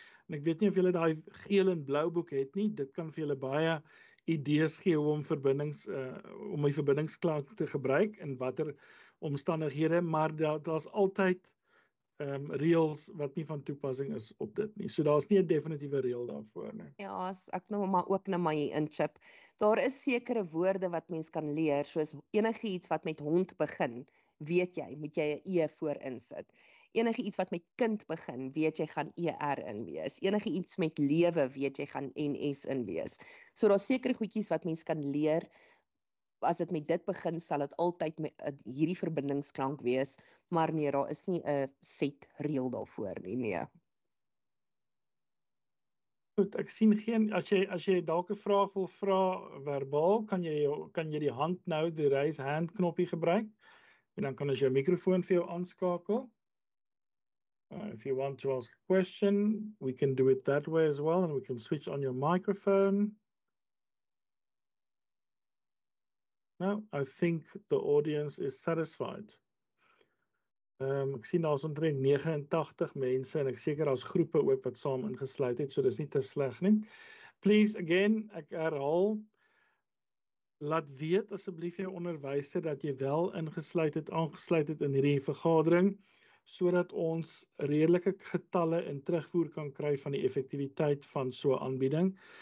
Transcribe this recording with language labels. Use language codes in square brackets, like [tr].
[af] En ek weet nie of julle daai geel en blou boek het nie. Dit kan vir julle baie idees gee om om die verbindingsklank te gebruik in watter omstandighede, maar daar's altyd reëls wat nie van toepassing is op dit nie. So daar's nie 'n definitiewe reël daarvoor nie. Ja, as ek nou maar ook nou maar hier inchip. Daar is sekere woorde wat mens kan leer, soos enigiets wat met hond begin, weet jy, moet jy 'n E voor insit. Enigiets wat met kind begin, weet jy gaan ER in wees. Enigiets met lewe, weet jy gaan NS in wees. So daar's sekere goedjies wat mens kan leer. As dit met dit begin, sal dit altyd met hierdie verbindingsklank wees, maar nee, daar is nie 'n set reël daarvoor nie, nee. Goed, ek sien geen, as jy dalk 'n vraag wil vra verbaal, kan jy die hand nou, die raise hand knoppie gebruik, en dan kan ons jou mikrofoon vir jou aanskakel. [en] If you want to ask a question, we can do it that way as well, and we can switch on your microphone. No, I think the audience is satisfied. [af] Ek sien daar's omtrent 89 mense en ek seker daar's groepe ook wat saam ingesluit het, so dis nie te sleg nie. [en] Please again, [af] ek herhaal, laat weet asseblief jou onderwyser dat jy wel aangesluit het in hierdie vergadering, sodat ons redelike getalle en terugvoer kan kry van die effektiwiteit van so 'n aanbieding.